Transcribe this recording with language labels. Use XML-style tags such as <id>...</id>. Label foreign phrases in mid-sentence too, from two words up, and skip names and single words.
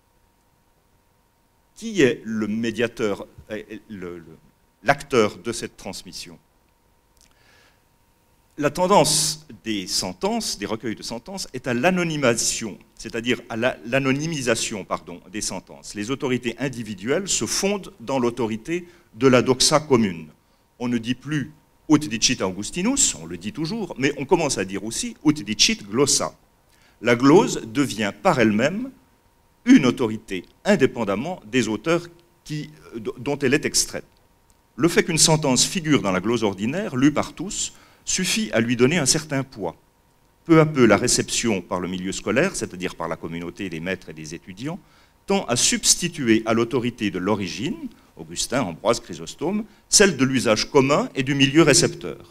<fr>Qui est le médiateur, l'acteur de cette transmission? La tendance des sentences, des recueils de sentences, est à l'anonymisation, c'est-à-dire à l'anonymisation des sentences. Les autorités individuelles se fondent dans l'autorité de la doxa commune. On ne dit plus</fr> <la>ut dicit Augustinus,</la> <fr>on le dit toujours, mais on commence à dire aussi</fr> <la>ut dicit glossa.</la> <fr>La glose devient par elle-même une autorité, indépendamment des auteurs dont elle est extraite. Le fait qu'une sentence figure dans la glose ordinaire, lue par tous, suffit à lui donner un certain poids. Peu à peu, la réception par le milieu scolaire, c'est-à-dire par la communauté des maîtres et des étudiants, tend à substituer à l'autorité de l'origine, Augustin, Ambroise, Chrysostome, celle de l'usage commun et du milieu récepteur.</fr>